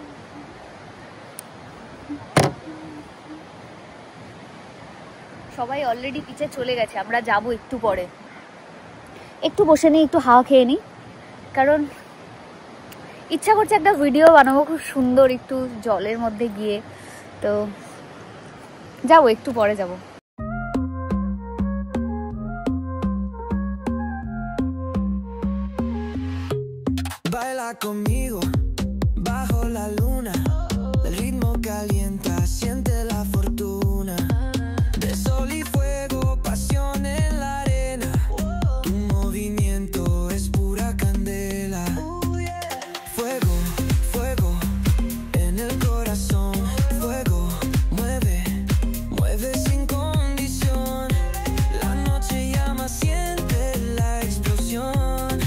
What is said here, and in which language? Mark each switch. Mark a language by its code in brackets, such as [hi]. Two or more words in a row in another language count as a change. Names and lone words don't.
[bn] সবাই অলরেডি পিছে চলে গেছে, আমরা যাব একটু পরে। একটু বসে নিই, একটু হাওয়া খেয়ে নিই, কারণ ইচ্ছা করছে একটা ভিডিও বানাবো খুব সুন্দর একটু জলের মধ্যে গিয়ে। তো যাবো, একটু পরে যাবো। [es] Baila conmigo bajo la luna, el ritmo calienta, siente la fortuna, de sol y fuego, pasión en la arena, tu movimiento es pura candela, fuego, fuego en el corazón, fuego, mueve, mueve sin condición, la noche llama, siente la explosión.